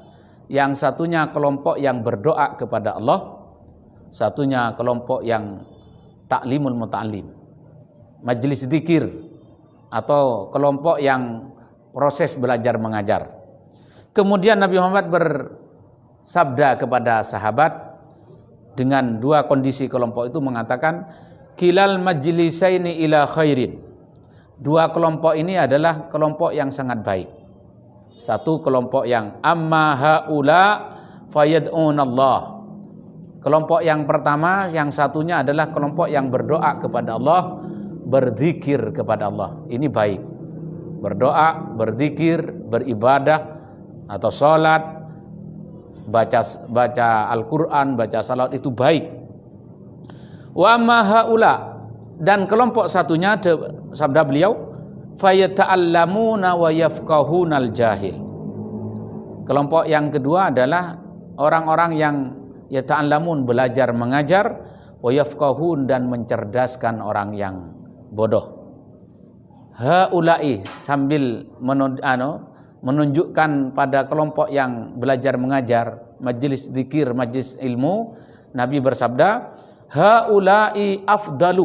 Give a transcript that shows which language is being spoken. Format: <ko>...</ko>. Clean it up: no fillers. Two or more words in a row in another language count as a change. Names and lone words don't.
<id>Yang satunya kelompok yang berdoa kepada Allah, satunya kelompok yang</id> <ar>تعليم المتعلم,</ar> <id>majelis zikir, atau kelompok yang proses belajar mengajar. Kemudian Nabi Muhammad bersabda kepada sahabat dengan dua kondisi kelompok itu, mengatakan</id> <ar>كلا المجلسين إلى خير.</ar> <id>Dua kelompok ini adalah kelompok yang sangat baik. Satu kelompok yang</id> <ar>أما هؤلاء فيدعون الله.</ar> <id>Kelompok yang pertama, yang satunya adalah kelompok yang berdoa kepada Allah, berzikir kepada Allah. Ini baik. Berdoa, berzikir, beribadah atau salat, baca Al-Qur'an, baca salat, itu baik.</id> <ar>وأما هؤلاء,</ar> <id>dan kelompok satunya, sabda beliau,</id> <ar>فيتعلمون ويفقهون الجاهل.</ar> <id>Kelompok yang kedua adalah orang-orang yang yata'allamun, belajar mengajar,</id> <ar>ويفقهون,</ar> <id>dan mencerdaskan orang yang bodoh. Haula'i, sambil menunjukkan pada kelompok yang belajar mengajar, majelis zikir, majelis ilmu, Nabi bersabda,</id> <ar>هؤلاء أفضل.</ar>